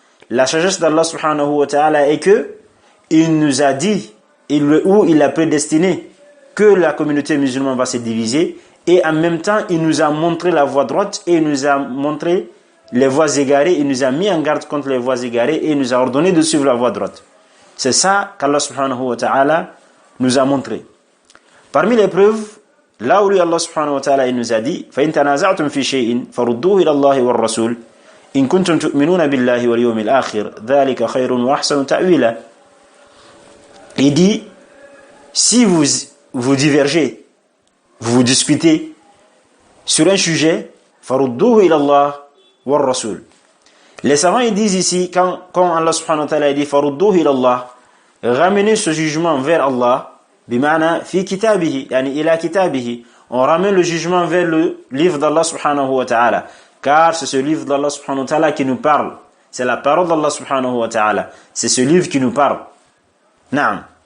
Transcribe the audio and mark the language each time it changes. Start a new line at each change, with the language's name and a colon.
French: La sagesse d'Allah subhanahu wa ta'ala est que il nous a dit, il a prédestiné que la communauté musulmane va se diviser, et en même temps il nous a montré la voie droite et il nous a montré les voies égarées, il nous a mis en garde contre les voies égarées et il nous a ordonné de suivre la voie droite. C'est ça qu'Allah subhanahu wa ta'ala nous a montré. Parmi les preuves, là où Allah subhanahu wa ta'ala il nous a dit
Arabic: فَإِن تَنَازَعْتُمْ فِي شَيْءٍ فَرُدُّوهُ إِلَى اللَّهِ وَالرَّسُولِ إِن كُنتُمْ تُؤْمِنُونَ بِاللَّهِ وَالْيَوْمِ الْآخِرِ ذَلِكَ خَيْرٌ وَأَحْسَنُ تَأْوِيلًا.
French: Il dit, si vous divergez, vous discutez sur un sujet,
Arabic: فَرُدُّوهُ إِلَى اللَّهِ وَالرَّسُولِ.
French: Les savants ils disent ici, quand Allah subhanahu wa ta'ala dit
Arabic: فَرُدُّوهُ إِلَى اللَّهِ,
French: ramenez ce jugement vers Allah,
Arabic: بمعنى في كتابه يعني إلى كتابه,
French: on ramène le jugement vers le livre d'Allah subhanahu wa ta'ala, car c'est ce livre d'Allah subhanahu wa ta'ala qui nous parle, c'est la parole d'Allah subhanahu wa ta'ala, c'est ce livre qui nous parle. Naam.